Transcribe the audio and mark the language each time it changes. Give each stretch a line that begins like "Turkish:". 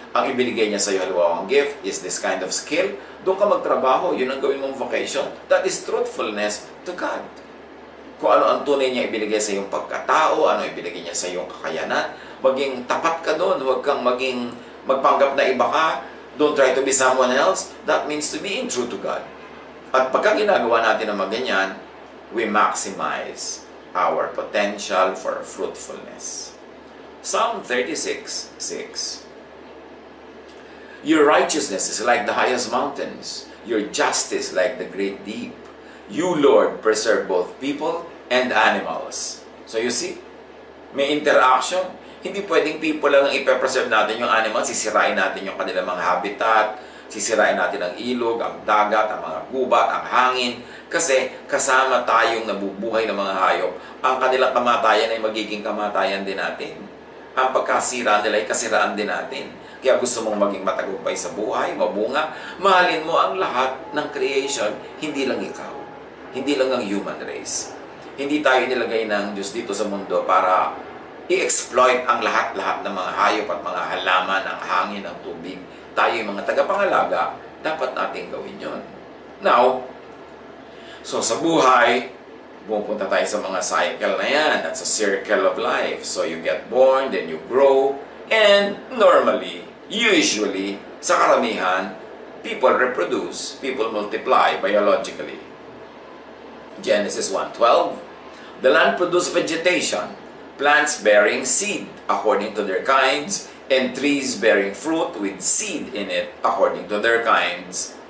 Filipino: Ang ibinigay niya sa iyo, halimbawa, ang gift
English: is this kind of skill.
Filipino: Doon ka magtrabaho, yun ang gawin mong vocation.
English: That is truthfulness to God.
Filipino: Kung ano ang tunay niya ibinigay sa iyong pagkatao, ano ibinigay niya sa iyong kakayanan, maging tapat ka doon, huwag kang magpanggap na iba ka,
English: don't try to be someone else. That means to be true to God.
Filipino: At pagka ginagawa natin ang ganyan,
English: we maximize our potential for fruitfulness. Psalm 36:6. Your righteousness is like the highest mountains, your justice like the great deep. You, Lord, preserve both people and animals. So you see, may interaction.
Filipino: Hindi pwedeng people lang ang ipe-preserve natin yung animals, sisirain natin yung kanilang mga habitat, sisirain natin ang ilog, ang dagat, ang mga gubat, ang hangin, kasi kasama tayong nabubuhay ng mga hayop. Ang kanilang kamatayan ay magiging kamatayan din natin. Ang pagkasira nila ay kasiraan din natin. Kaya gusto mong maging matagumpay sa buhay, mabunga, mahalin mo ang lahat ng creation, hindi lang ikaw. Hindi lang ang human race. Hindi tayo nilagay ng Diyos dito sa mundo para i-exploit ang lahat-lahat ng mga hayop at mga halaman, ang hangin, ang tubig. Tayo yung mga tagapangalaga, dapat natin gawin yon. Now, so sa buhay, pupunta tayo sa mga cycle na yan.
English: That's a circle of life. So you get born, then you grow, and normally, usually,
Filipino: sa karamihan,
English: people reproduce, people multiply biologically. Genesis 1:12, the land produced vegetation, plants bearing seed according to their kinds, and trees bearing fruit with seed in it according to their kinds.